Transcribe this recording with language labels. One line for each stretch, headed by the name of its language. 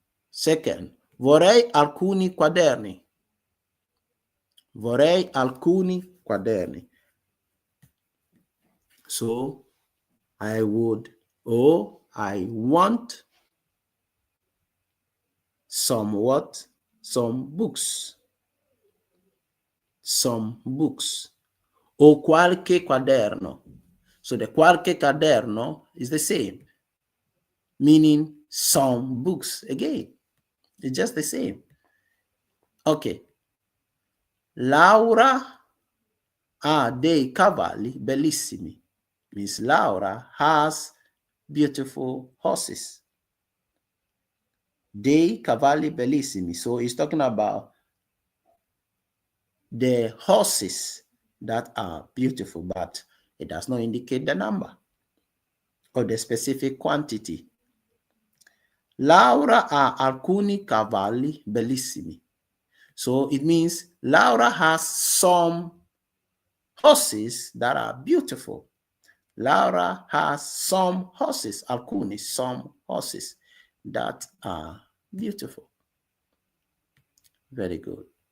Italian: Second, vorrei alcuni quaderni. Vorrei alcuni quaderni.
English: So, I would, or I want some what? Some books. Some books.
Italian: O qualche quaderno.
English: So the qualche quaderno is the same, meaning some books again. It's just the same. Okay.
Italian: Laura ha dei cavalli bellissimi.
English: Means Laura has beautiful horses.
Italian: Dei cavalli bellissimi.
English: So he's talking about the horses that are beautiful, but it does not indicate the number or the specific quantity.
Italian: Laura ha alcuni cavalli bellissimi.
English: So it means Laura has some horses that are beautiful. Laura has some horses, alcuni, some horses that are beautiful. Very good.